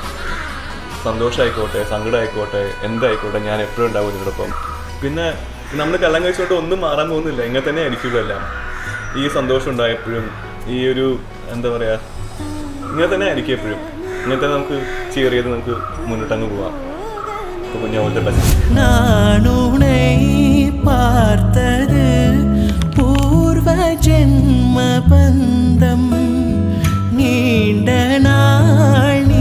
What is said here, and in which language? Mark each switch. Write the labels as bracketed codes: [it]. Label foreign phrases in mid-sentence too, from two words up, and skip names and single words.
[ml] സന്തോഷമായിക്കോട്ടെ, സങ്കടമായിക്കോട്ടെ, എന്തായിക്കോട്ടെ, ഞാൻ എപ്പോഴും ഉണ്ടാവും ഇതിനോടൊപ്പം. പിന്നെ നമ്മൾ കല്യാണം കഴിച്ചോട്ട് ഒന്നും മാറാൻ പോകുന്നില്ല, ഇങ്ങനെ തന്നെ ആയിരിക്കുമല്ലോ എല്ലാം. ഈ സന്തോഷം ഉണ്ടായപ്പോഴും ഈ ഒരു എന്താ പറയുക, ഇങ്ങനെ തന്നെ ആയിരിക്കും എപ്പോഴും. ഇങ്ങനത്തെ നമുക്ക് ചെയർ ചെയ്ത് നമുക്ക് മുന്നോട്ടങ്ങ് പോവാം. അപ്പോൾ കുഞ്ഞ് [en] all the best. [ta] நான் உன்னை பார்த்தது பூர்வ ஜென்ம பந்தம் நீண்ட நாள்